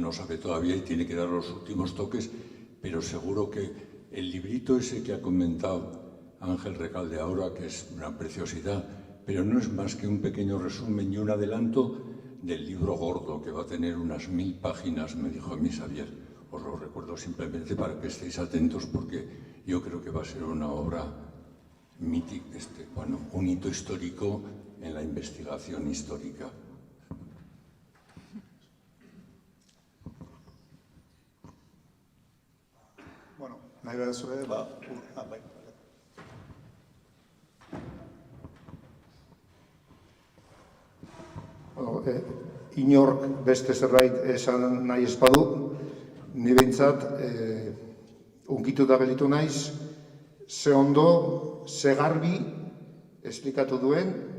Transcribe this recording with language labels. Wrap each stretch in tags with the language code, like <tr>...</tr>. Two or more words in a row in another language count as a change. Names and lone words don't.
<es>No sabe todavía y tiene que dar los últimos toques, pero seguro que el librito ese que ha comentado Ángel Recalde ahora, que es una preciosidad, pero no es más que un pequeño resumen y un adelanto del libro gordo, que va a tener unas 1000 páginas, me dijo a mí Xavier. Os lo recuerdo simplemente para que estéis atentos, porque yo creo que va a ser una obra mítica, un hito histórico en la investigación histórica.</es> <eu>Bueno, nahi baduzue, bai. Inork beste zerbait esan nahi ez badu, ni behintzat unkituta gelditu naiz, ze ondo, ze garbi esplikatu duen,</eu>